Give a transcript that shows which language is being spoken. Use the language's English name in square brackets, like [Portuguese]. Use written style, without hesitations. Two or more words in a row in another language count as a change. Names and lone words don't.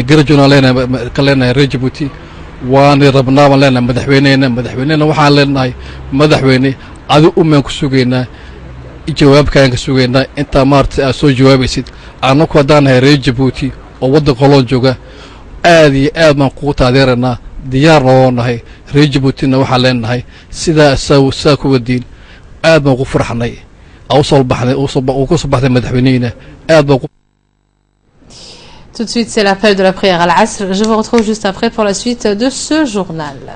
[Somali] garajuna leenahay reer Djibouti waan rabnaa waan leenahay madaxweyneena waxaan leenahay madaxweyne adu umman ku sugeynaa jawaabkaan ka sugeynaa inta maartay aad soo jawaabaysid annagu hadaan reer Djibouti oo waddanka loo jooga aad iyo aad baan ku taageeranaa diyaar noo nahay reer Djiboutina waxaan leenahay sidaa saa ku wadiin aad baan ku farxnay oo soo baxday madaxweyneena aad baan. [French] Tout de suite, c'est l'appel de la prière à l'Asr. Je vous retrouve juste après pour la suite de ce journal.